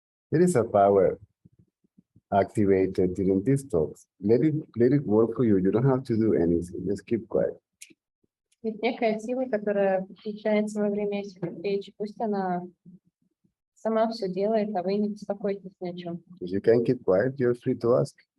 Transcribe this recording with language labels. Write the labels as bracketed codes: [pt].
[en] There is a power activated during these talks. Let it work for you. You don't have to do anything. Just keep quiet. [ru] Ведь некая сила, которая включается во время этих встреч, пусть она сама все делает, а вы не беспокойтесь ни о чем. [en] If you can keep quiet, you're free to ask.